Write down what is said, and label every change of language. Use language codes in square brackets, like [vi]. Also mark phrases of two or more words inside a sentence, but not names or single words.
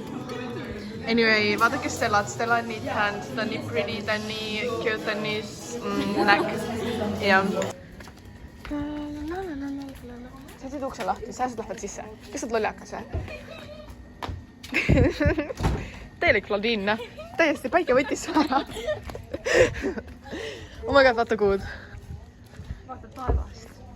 [et] Anyway, vaadake Stellat, Stella on nii tan, ta on nii pretty, ta on nii cute, ta on nii näkk. Ja. Sa teed ukse lahti, sa lähevad sisse. Kes saad loljakas või? Täielik Claudine, täiesti päike võttis ära. [en] Oh my god, [et] vaata kuud. vaata taevast.